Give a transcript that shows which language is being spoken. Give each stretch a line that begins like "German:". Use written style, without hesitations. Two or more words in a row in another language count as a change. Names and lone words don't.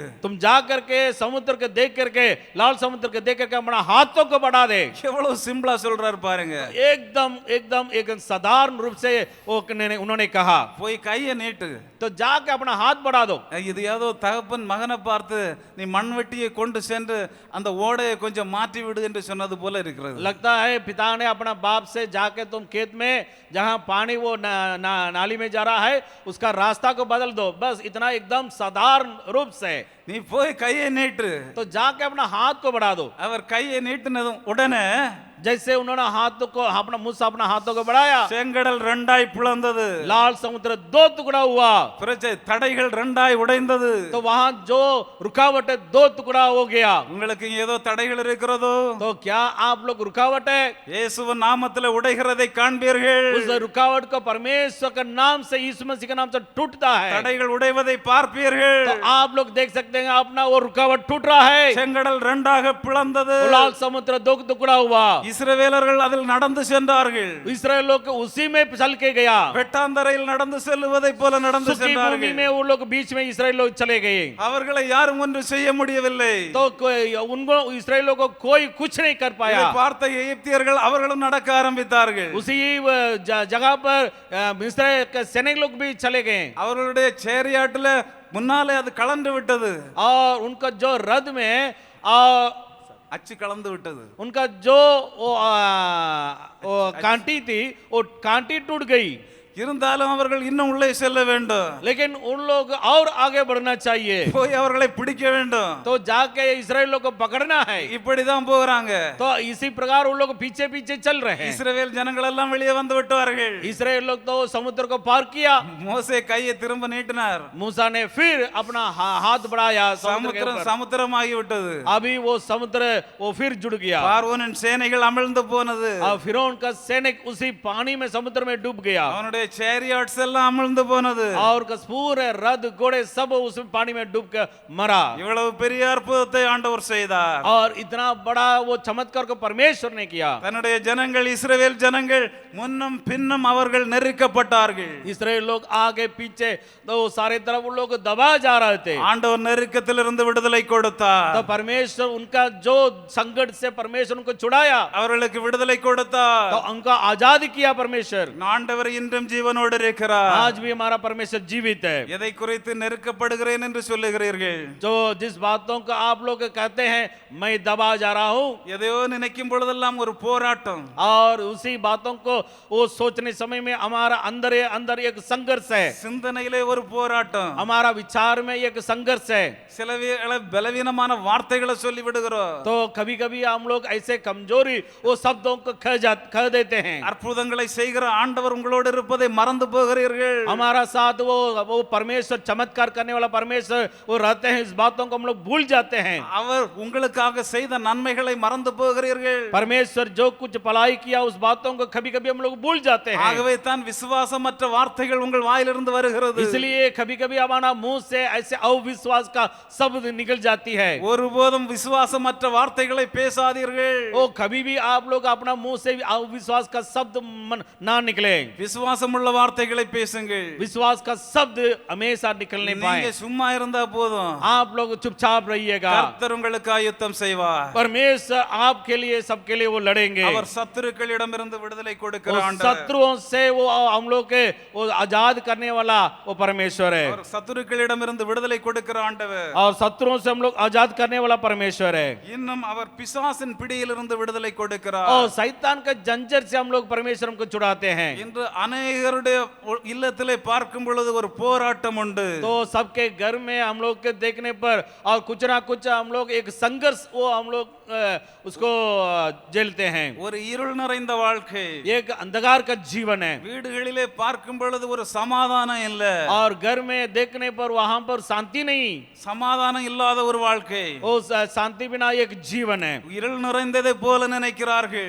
Hindi: तुम जा करके समुद्र को देख करके, लाल समुद्र को देख करके अपना हाथों को बढ़ा दे.
Tamil: எவ்வளவு சிம்பிளா சொல்றாரு பாருங்க.
Hindi: एकदम एकदम एक साधारण रूप से वो उन्होंने कहा,
Tamil: போய் கையை நீட்டு.
Hindi: तो जाके अपना अपना हाथ बढ़ा दो।
Tamil: இது ஏதோ தகப்பன் மகனை பார்த்து நீ மண்வெட்டியை கொண்டு சென்று அந்த ஓடையை கொஞ்சம் மாற்றி விடு என்று சொன்னது போல இருக்கிறது.
Hindi: लगता है पिता ने अपना बाप से जाके तुम खेत में जहां पानी वो नाली में जा रहा है उसका रास्ता को बदल दो, बस इतना एकदम साधारण रूप से।
Tamil: நீ போய் கையை நீட்டு.
Hindi: तो जाके अपना हाथ को बढ़ा दो।
Tamil: அவர் கையை நீட்டினதும் உடனே
Hindi: जैसे उन्होंने हाथों को अपना मुंह से अपना हाथों को बढ़ाया,
Tamil: செங்கடல் ரெண்டாய் பிளந்தது.
Hindi: लाल समुद्र दो टुकड़ा हुआ।
Tamil: பிரச்சை தடைகள் ரெண்டாய் உடைந்தது.
Hindi: तो वहां जो रुकावट है दो टुकड़ा हो गया।
Tamil: உங்களுக்கு ஏதோ தடைகள் இருக்கிறதோ?
Hindi: तो क्या आप लोग रुकावट है?
Tamil: இயேசுவின் நாமத்தில் உடைகிறதை காண்பீர்கள்.
Hindi: उस रुकावट को परमेश्वर के नाम से, यीशु मसीह के नाम से टूटता है।
Tamil: தடைகள் உடைவதை பார்ப்பீர்கள்.
Hindi: तो आप लोग देख सकते हैं अपना वो रुकावट टूट रहा है।
Tamil: செங்கடல் ரெண்டாக பிளந்தது.
Hindi: लाल समुद्र दो टुकड़ा हुआ।
Tamil: இஸ்ரவேலர்கள் அதில் நடந்து சென்றார்கள்.
Hindi: इस्राएल लोग उसी में चल के गया।
Tamil: வெட்டாந்தரையில் நடந்து செல்வதை போல நடந்து
Hindi: सूखी भूमि
Tamil: சென்றார்கள்.
Hindi: में वो लोग बीच में इस्राएल लोग चले गए।
Tamil: அவர்களை யாரும் ஒன்று செய்ய முடியவில்லை.
Hindi: तो उनको इस्राएल लोगों को कोई कुछ नहीं कर पाया।
Tamil: இதை பார்த்த எகிப்தியர்கள் அவர்களும் நடக்க ஆரம்பித்தார்கள்.
Hindi: उसी जगह पर इस्राएल के सैनिक लोग भी चले गए
Tamil: அவர்களுடைய சேரியாட்டில் முன்னாலே அது கலந்து விட்டது.
Hindi: और उनका जो रथ में
Tamil: அச்சு கலந்து விட்டது.
Hindi: उनका जो वो कांटी थी वो कांटी टूट गई।
Tamil: இருந்தாலும் அவர்கள் இன்னும் உள்ளே செல்ல வேண்டும்.
Hindi: लेकिन उन लोग और आगे बढ़ना चाहिए।
Tamil: போய் அவர்களை பிடிக்க வேண்டும்.
Hindi: तो जाके इस्राएल लोग को पकड़ना है।
Tamil: இப்படிதான் போறாங்க.
Hindi: तो इसी प्रकार उन लोग पीछे पीछे चल रहे हैं।
Tamil: இஸ்ரவேல் ஜனங்கள் எல்லாம் வெளியே வந்து விட்டார்கள்.
Hindi: इस्राएल लोग तो समुद्र को पार किया।
Tamil: மோசே கையை திரும்ப நீட்டினார்.
Hindi: मूसा ने फिर अपना हाथ बढ़ाया समुद्र के
Tamil: சமுத்திரம்
Hindi: ऊपर।
Tamil: சமுத்திரமாகி விட்டது.
Hindi: अभी वो समुद्र वो फिर जुड़ गया।
Tamil: பார்வோனின் சேனைகள் அமிழ்ந்து போனது.
Hindi: और फिरौन का सैनिक उसी पानी में समुद्र में डूब गया।
Tamil: அவனுடைய சேரியாட்ஸ் எல்லாம் அமிழ்ந்து போனது.
Hindi: और पूरे रथ घोड़े सब उस पानी में डूब कर मरा।
Tamil: இவ்வளவு பெரிய அற்புதத்தை ஆண்டவர் செய்தார்.
Hindi: और इतना बड़ा वो चमत्कार को परमेश्वर ने किया।
Tamil: தன்னுடைய ஜனங்கள் இஸ்ரவேல் ஜனங்கள் முன்னும் பின்னும் அவர்கள் நெருக்கப்பட்டார்கள்.
Hindi: इस्राएल लोग आगे पीछे तो सारे तरफ उन लोग दबा जा रहे थे।
Tamil: ஆண்டவர் நெருக்கத்திலிருந்து விடுதலை கொடுத்தார்.
Hindi: तो परमेश्वर उनका जो संकट से परमेश्वर उनको छुड़ाया।
Tamil: அவர்களுக்கு விடுதலை கொடுத்தார்.
Hindi: तो उनका आजाद किया परमेश्वर।
Tamil: ஆண்டவர் இன்றும் ஜீவனோடு இருக்கிறார்.
Hindi: आज भी हमारा परमेश्वर जीवित है।
Tamil: எதை குறித்து நெருக்கப்படுகிறேன் என்று சொல்லுகிறீர்கள்?
Hindi: जो जिस बातों को आप लोग कहते हैं मैं दबा जा रहा हूँ,
Tamil: எதையோ நினைக்கும் பொழுதெல்லாம் ஒரு போராட்டம்.
Hindi: और उसी बातों को वो सोचने समय में हमारा अंदर एक संघर्ष है।
Tamil: சிந்தனையிலே ஒரு போராட்டம்.
Hindi: हमारा विचार में एक संघर्ष है।
Tamil: சில பலவீனமான வார்த்தைகளை சொல்லி விடுகிறோம்.
Hindi: तो कभी कभी हम लोग ऐसे कमजोरी वो शब्दों को कह देते हैं।
Tamil: அற்புதங்களை செய்கிற ஆண்டவர் உங்களோடு இருப்பதை மறந்து போகிறீர்கள்.
Hindi: हमारा साथ वो परमेश्वर चमत्कार करने वाला परमेश्वर वो रहते हैं, इस बातों को हम लोग भूल जाते हैं।
Tamil: அவர் உங்களுக்காக செய்த நன்மைகளை மறந்து போகிறீர்கள்.
Hindi: परमेश्वर जो कुछ भलाई किया उस बातों को कभी कभी हम लोग भूल जाते हैं।
Tamil: ஆகவே தான் விசுவாசமற்ற வார்த்தைகள் உங்கள் வாயிலிருந்து வருகிறது.
Hindi: इसलिए कभी कभी हमारा मुंह से ऐसे अविश्वास का शब्द निकल जाती है।
Tamil: ஒருபோதும் விசுவாசமற்ற வார்த்தைகளை பேசாதீர்கள்.
Hindi: ओ कभी भी आप लोग अपना मुंह से अविश्वास का शब्द ना निकले।
Tamil: விசுவாசமுள்ள வார்த்தைகளை பேசுங்கள்.
Hindi: विश्वास का शब्द हमेशा निकलने पाए।
Tamil: நீங்க சும்மா இருந்தா போதும்.
Hindi: आप लोग चुपचाप रहिएगा।
Tamil: கர்த்தர் உங்களுக்காக யுத்தம் செய்வார்.
Hindi: परमेश्वर आपके लिए सबके लिए वो लड़ेंगे।
Tamil: அவர் சத்துருக்களிடமிருந்து விடுதலை கொடுக்கிற
Hindi: वो
Tamil: ஆண்டவர்.
Hindi: शत्रुओं से वो हम लोग के वो आजाद करने वाला वो परमेश्वर है।
Tamil: அவர் சத்துருக்களிடமிருந்து விடுதலை கொடுக்கிற ஆண்டவர்.
Hindi: और शत्रुओं से हम लोग आजाद करने वाला परमेश्वर है।
Tamil: இன்னும் அவர் பிசாசின் பிடியிலிருந்து விடுதலை கொடுக்கிறார்.
Hindi: और शैतान का जंजीर से हम लोग परमेश्वर को छुड़ाते हैं।
Tamil: இன்று अनेகருடைய இல்லத்திலே பார்க்கும் பொழுது ஒரு போராட்டம் உண்டு.
Hindi: तो सबके घर में हम लोग के देखने पर और कुछ ना कुछ हम लोग एक संघर्ष वो हम लोग उसको झेलते हैं।
Tamil: ஒரு இருள் நிறைந்த வாழ்க்கை.
Hindi: एक अंधकार का जीवन है।
Tamil: வீடுகளிலே பார்க்கும் பொழுது ஒரு சமாதானம் இல்ல.
Hindi: और घर में देखने पर वहां पर शांति नहीं।
Tamil: சமாதானம் இல்லாத ஒரு வாழ்க்கை.
Hindi: वो शांति बिना एक जीवन है।
Tamil: இருள் நிறைந்ததை போல நினைக்கிறார்கள்.